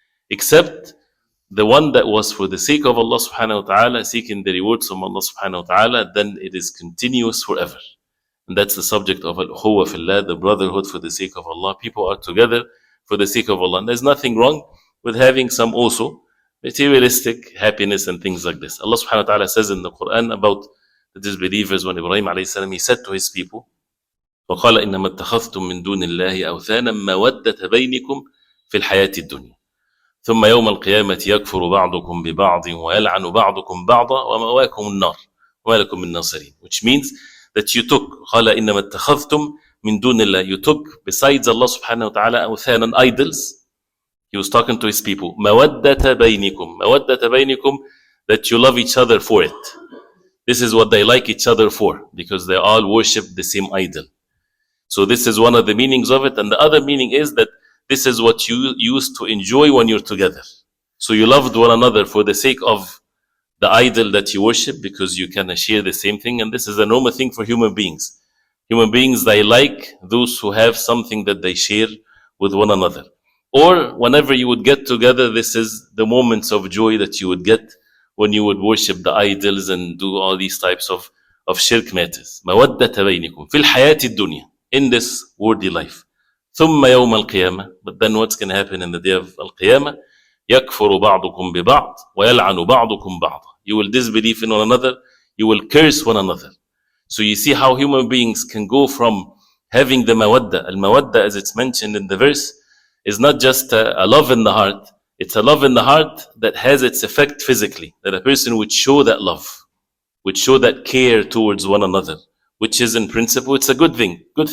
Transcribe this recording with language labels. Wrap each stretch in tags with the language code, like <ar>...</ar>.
<en>Except the one that was for the sake of Allah subhanahu wa ta'ala, seeking the rewards from Allah subhanahu wa ta'ala, then it is continuous forever. And that's the subject of al-ukhuwa fillah, the brotherhood for the sake of Allah. People are together for the sake of Allah. And there's nothing wrong with having some also materialistic happiness and things like this.</en> <ar>Allah subhanahu wa ta'ala says in the Quran about the disbelievers when Ibrahim alayhi salam, he said to his people, وقال إنما اتخذتم من دون الله أوثانا مودة بينكم في الحياة الدنيا ثم يوم القيامة يكفر بعضكم ببعض ويلعن بعضكم بعضا ومأواكم النار وما لكم من ناصرين.</ar> <en>Which means that you took قال إنما اتخذتم من دون الله, you took besides Allah subhanahu wa ta'ala أوثانا, idols. He was talking to his people, مودة بينكم, مودة بينكم, that you love each other for it. This is what they like each other for, because they all worship the same idol. So this is one of the meanings of it. And the other meaning is that this is what you used to enjoy when you're together. So you loved one another for the sake of the idol that you worship, because you can share the same thing. And this is a normal thing for human beings. Human beings, they like those who have something that they share with one another. Or whenever you would get together, this is the moments of joy that you would get when you would worship the idols and do all these types of shirk matters.</en> <ar>مودة بينكم في الحياة الدنيا, in this worldly life.</ar> <en>ثم يوم القيامة, but then what's going to happen in the day of Al-Qiyamah?</en> <ar>يكفر بعضكم ببعض ويلعن بعضكم بعضا.</ar> <en>You will disbelieve in one another, you will curse one another. So you see how human beings can go from having the mawadda. Al-mawadda, as it's mentioned in the verse, is not just a love in the heart. It's a love in the heart that has its effect physically, that a person would show that love, would show that care towards one another, which is in principle, it's a good thing.</en>